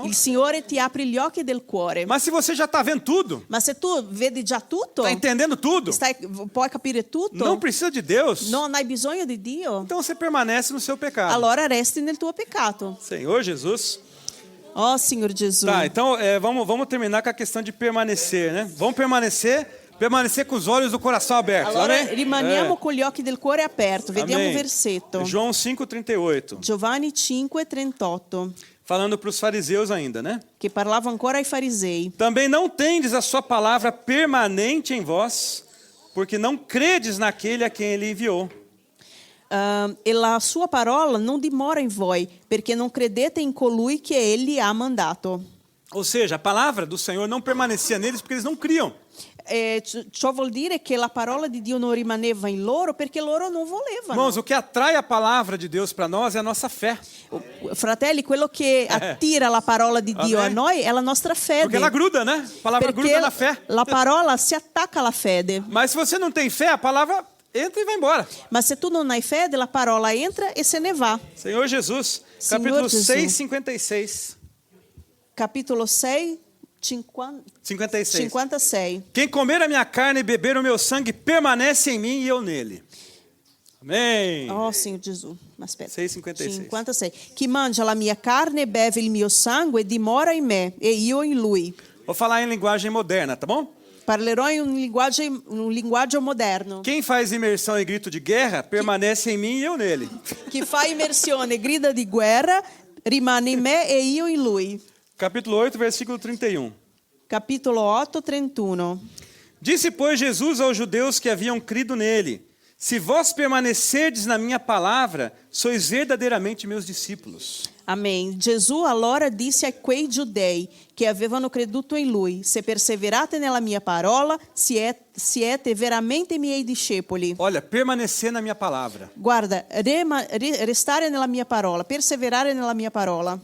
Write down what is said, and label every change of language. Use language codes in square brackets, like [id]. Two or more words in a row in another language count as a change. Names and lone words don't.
[it] il Signore ti apre gli occhi del cuore. [pt] Mas se você já está vendo tudo, [it] Ma se tu vedi già tutto, [pt] está entendendo tudo, [it] puoi capire tutto, [pt] não precisa de Deus, [it] non hai bisogno di Dio, [pt] então você permanece no seu pecado. [it] allora resti nel tuo peccato. [pt] Senhor Jesus. [it] Oh, Signor Gesù. [pt] Tá, então vamos terminar com a questão de permanecer, né? Vamos permanecer com os olhos do coração abertos. [it] Allora [pt] Amém? [it] rimaniamo con gli occhi del cuore aperto. Vediamo [pt] Amém. [it] un versetto. [pt] João 5,38. [it] Giovanni 5,38, [pt] Falando para os fariseus ainda, né? [it] che parlava ancora ai farisei. [pt] Também não tendes a sua palavra permanente em vós, porque não credes naquele a quem ele enviou. [it] E la sua parola non dimora in voi, perché non credete in colui che egli ha mandato. [pt] Ou seja, a palavra do Senhor não permanecia neles porque eles não criam. [it] Ciò vuol dire che la parola di Dio non rimaneva in loro perché loro non volevano. [pt] Irmãos, o que atrai a palavra de Deus para nós é a nossa fé. [it] Fratelli, quello che attira la parola di Dio a [pt] Amém. [it] noi è la nostra fede. [pt] Porque ela gruda, né? A palavra [it] Perché [pt] gruda na fé. [it] la parola si attacca alla fede. [pt] Mas se você não tem fé, a palavra entra e vai embora. [it] Ma se tu non hai fede, la parola entra e se ne va. [pt] Senhor Jesus, Senhor capítulo Jesus. 6, 56. [it] Capitolo 6, 56. 56. [pt] Quem comer a minha carne e beber o meu sangue permanece em mim e eu nele. Amém. [it] Oh, Signor Gesù. Ma aspetta. 6,56. 56. Chi mangia la mia carne e beve il mio sangue dimora in me e io in lui. [pt] Vou falar em linguagem moderna, tá bom? [it] Parlerò in un linguaggio moderno. [pt] Quem faz imersão e grito de guerra permanece em mim e eu nele. [it] Chi fa immersione e grida di guerra rimane in me e io in lui. [pt] Capítulo 8, versículo 31. [it] Capitolo 8, 31. [pt] Disse, pois, Jesus aos judeus que haviam crido nele: se vós permanecerdes na minha palavra, sois verdadeiramente meus discípulos. [it] Amen. Gesù allora disse a quei giudei che avevano creduto in lui: se perseverate nella mia parola, siete veramente miei discepoli. [pt] Olha, permanecer na minha palavra. [it] Guarda, restare nella mia parola, perseverare nella mia parola.